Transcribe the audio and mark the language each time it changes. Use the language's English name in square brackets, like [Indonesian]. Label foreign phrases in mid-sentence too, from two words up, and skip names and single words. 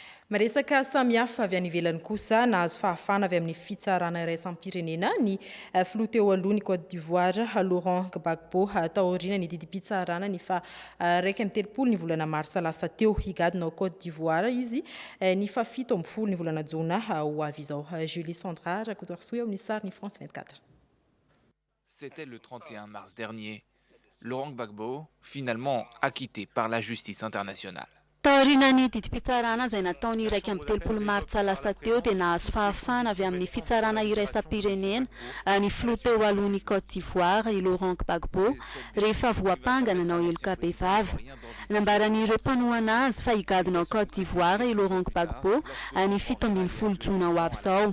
[Malagasy] Maresaka samihafa avy any ivelany kosa nahazo fahafana avy amin'ny fitsarana iraisam-pirenena ny filoha teo aloha ny Côte d'Ivoire Laurent Gbagbo taoriana ny didim-pitsarana ny fa raika amby telopolo ny volana marsa lasa teo higadina ao Côte d'Ivoire izy ny fa 17 ny volana jona ho avy izao. Julie Sandra rakoto eo amin'ny sary ny France 24. [French] C'était le 31 mars dernier. Laurent Gbagbo, finalement acquitté par la justice internationale. [Malagasy] Taoriana ny didim-pitsarana izay nataony iraika amby telopolo martsa lasa teo dia nahazo fahafana avy amin'ny fitsarana iraisam-pirenena ny filoha teo alohan'ny Côte d'Ivoire i Laurent Gbagbo rehefa voapangana nanao heloka be vava. Nambaran'ireo mpanohana azy fa higadina ao Côte d'Ivoire i Laurent Gbagbo ny 17 jona ho avy izao.